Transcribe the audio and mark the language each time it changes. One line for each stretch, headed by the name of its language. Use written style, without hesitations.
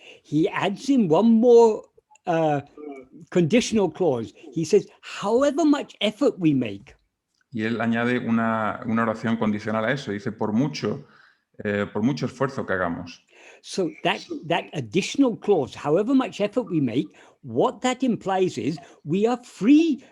English: He adds in one more conditional clause. He says, however much effort we make.
Spanish: Y él añade una oración condicional a eso. Dice, por mucho esfuerzo que hagamos.
English: So that additional clause, however much effort we make, what that implies is we are free.